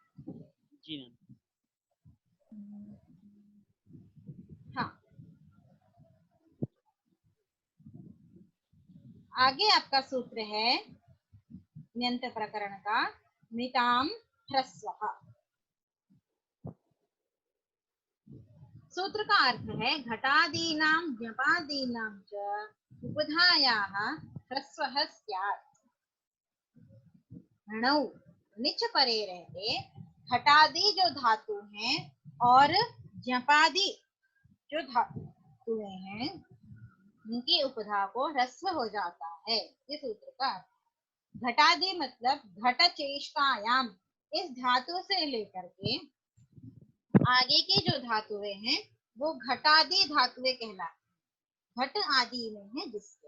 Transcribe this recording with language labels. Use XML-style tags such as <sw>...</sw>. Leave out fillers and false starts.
<hi>जी ma'am. हाँ, आगे आपका सूत्र है ण्यंत प्रकरण का मिताम ह्रस्वः।</hi> <sa>सूत्र का अर्थ है घटादीनां ज्ञपादीनां च उपधायाः ह्रस्वः स्यात्।</sa> <hi>णौ निच परे रहते घटादि जो धातु हैं और ज्ञपादि जो धातुएं हैं, उनकी उपधा को ह्रस्व हो जाता है। ये सूत्र का घटादि मतलब घट चेष्टायाम, इस धातु से लेकर के आगे की जो धातुएं हैं वो घटादि धातुएं कहलाती, घट आदि में है जिससे।</hi>